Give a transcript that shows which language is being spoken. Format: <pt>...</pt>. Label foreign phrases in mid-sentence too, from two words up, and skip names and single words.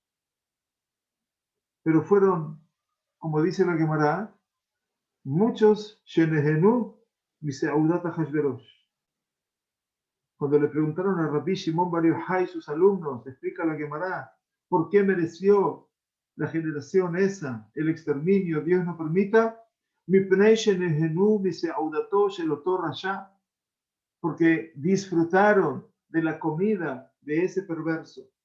<es>Pero fueron, como dice la Gemara, muchos</es> <he>שנהנו מסעודת אחשורוש.</he> <es>Cuando le preguntaron a Rabbi Shimon Bar Yochai, sus alumnos, explica la Gemara, ¿por qué mereció la generación esa el exterminio? Dios no permita. Porque disfrutaron de la comida de ese perverso.</es>